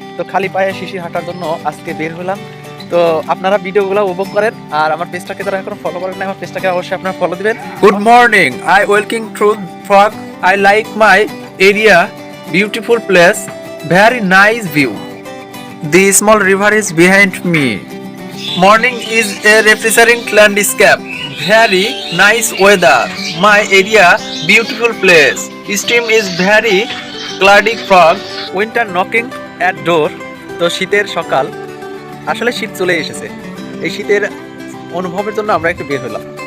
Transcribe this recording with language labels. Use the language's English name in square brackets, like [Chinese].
[Bangla] তো খালি পায়ে শিশির হাঁটার জন্য আজকে বের হলাম। তো আপনারা ভিডিওগুলো উপভোগ করেন, আর আমার পেজটাকে যারা এখন ফলো করেন না, আমার পেজটাকে অবশ্যই আপনারা ফলো দিবেন। [English] Good morning, I ওয়েলকিং through fog, I like my area, beautiful place, very nice view. The small river is behind me. Morning is a refreshing landscape, very nice weather. My area, beautiful place. Stream is very cloudy fog, winter knocking at door. [Bangla] তো শীতের সকাল, আসলে শীত চলে এসেছে। এই শীতের অনুভবের জন্য আমরা একটু বের হলাম।